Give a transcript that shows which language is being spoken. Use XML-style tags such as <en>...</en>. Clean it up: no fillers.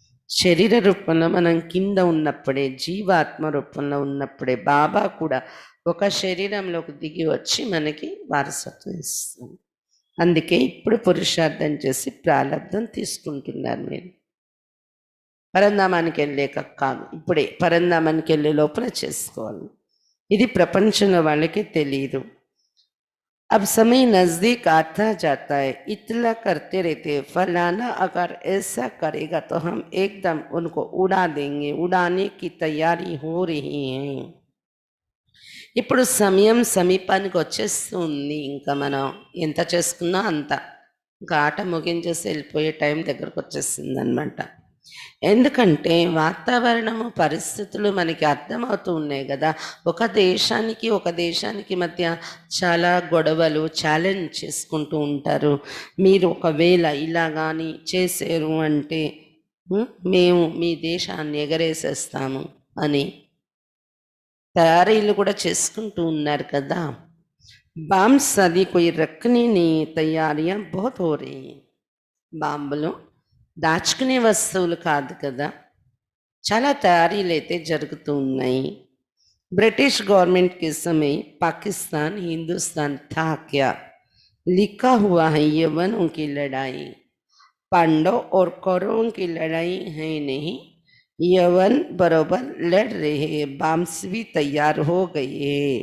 <te>శరీర రూపంలో మనం కింద ఉన్నప్పుడే, జీవాత్మ రూపంలో ఉన్నప్పుడే బాబా కూడా ఒక శరీరంలోకి దిగి వచ్చి మనకి వారసత్వం ఇస్తుంది. అందుకే ఇప్పుడు పురుషార్థం చేసి ప్రాలబ్ధం తీసుకుంటున్నారు. మీరు పరంధామానికి వెళ్ళాక కాదు, ఇప్పుడే పరంధామానికి వెళ్ళే లోపల చేసుకోవాలి. ఇది ప్రపంచంలో వాళ్ళకి తెలియదు.</te> <hi>अब समय नज़दीक आता जाता है, इतला करते रहते हैं फलाना अगर ऐसा करेगा तो हम एकदम उनको उड़ा देंगे. उड़ाने की तैयारी हो रही है.</hi> <te>ఇప్పుడు సమయం సమీపానికి వచ్చేస్తుంది. ఇంకా మనం ఎంత చేసుకున్నా అంత, ఇంకా ఆట ముగించేసి వెళ్ళిపోయే టైం దగ్గరకు వచ్చేస్తుంది అనమాట. ఎందుకంటే వాతావరణము, పరిస్థితులు మనకి అర్థమవుతూ ఉన్నాయి కదా. ఒక దేశానికి మధ్య చాలా గొడవలు, ఛాలెంజ్ చేసుకుంటూ ఉంటారు. మీరు ఒకవేళ ఇలా కానీ చేశారు అంటే మేము మీ దేశాన్ని ఎగరేసేస్తాము అని తయారీలు కూడా చేసుకుంటూ ఉన్నారు కదా. బాంబ్స్ అది</te> <hi>कोई रखने नहीं, तैयारियां बहुत हो रही हैं.</hi> <te>బాంబులు దాచుకునే వస్తువులు కాదు కదా, చాలా తయారీలు అయితే జరుగుతూ ఉన్నాయి.</te> <hi>ब्रिटिश गवर्नमेंट के समय पाकिस्तान हिंदुस्तान था क्या, लिखा हुआ है यवनों की लड़ाई, पांडव और कौरवों की लड़ाई है नहीं. यवन बरोबर लड़ रहे, बाम्स भी तैयार हो गए.</hi>